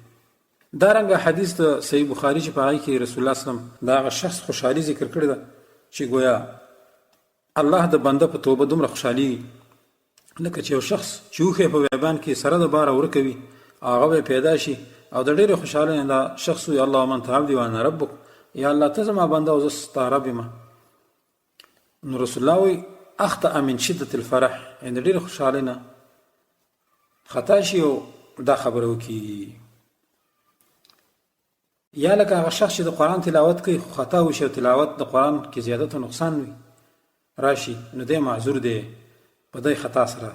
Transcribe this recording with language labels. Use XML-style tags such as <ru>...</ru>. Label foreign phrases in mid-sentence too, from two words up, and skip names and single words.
<ps>دارنګه حدیث د صحیح بخاري چې په هغې کې رسول الله</ps> <ar>صلی الله علیه وسلم</ar> <ps>د هغه شخص خوشحالي ذکر کړې ده چې گویا الله د بنده په توبه دومره خوشحالي لکه چې یو شخص چې اوښې په بیابان کې سره د باره ورکوي هغه به پیدا شي او د ډېرې خوشحالۍ نه دا شخص وي</ps> <ar>الله من تعبدي وانا ربک،</ar> <ps>یا الله ته زما بنده او زه ستا رب یم. نو رسول الله وایي</ps> <ar>اخطأ من شدة الفرح،</ar> <ps>یعنې د ډېرې خوشحالۍ نه خطا شي او دا خبره وکړي. یا لکه هغه شخص چې د قرآن تلاوت کوي خو خطا وشي او تلاوت د قرآن کې زیادت او نقصان وي راشي، نو دی معذور دی په دې خطا سره.</ps>